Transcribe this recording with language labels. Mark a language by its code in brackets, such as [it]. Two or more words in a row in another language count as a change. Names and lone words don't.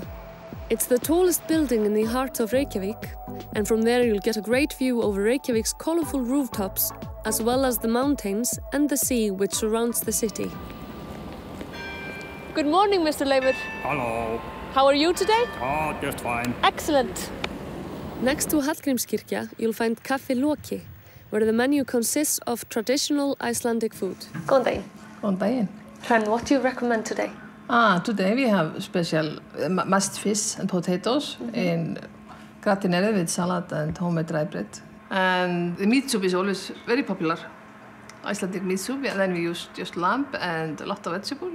[en] It's the tallest building in the heart of Reykjavík, and from there you'll get a great view over Reykjavík's colorful rooftops, as well as the mountains and the sea which surrounds the city. Good morning, Mr. Leifur. Hello. How are you today? Oh, just fine. Excellent. Next to Hallgrímskirkja, you'll find Kaffi Loki, where the menu consists of traditional Icelandic food. [is] Góðan daginn. Góðan daginn. [en] Hrönn, what do you recommend today? Today we have special mashed fish and potatoes in gratinere with salad and homemade dry bread. And the meat soup is always very popular. Icelandic meat soup, and then we use just lamb and a lot of vegetable.